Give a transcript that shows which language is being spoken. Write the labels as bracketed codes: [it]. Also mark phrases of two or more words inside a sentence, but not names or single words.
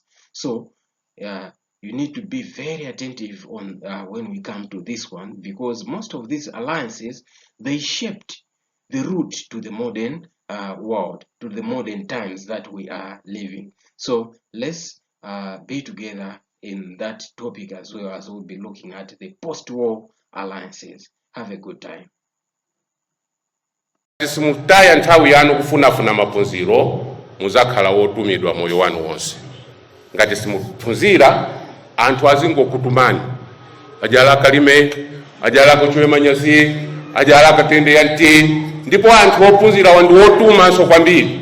[en] So you need to be very attentive on when we come to this one, because most of these alliances, they shaped the route to the modern world, to the modern times that we are living. So let's be together in that topic as well, as we'll be looking at the post-war alliances. Have a good time. [ny] Simutaya nthawi yanu kufunafuna maphunziro muzakhala wotumidwa moyo wanu wonse. Ngati simuphunzira anthu azingokutumani ajala kalime, ajala kuchwe manyazi, ajala katende yanti, ndipo anthu ophunzira wandi wotumanso kwambiri.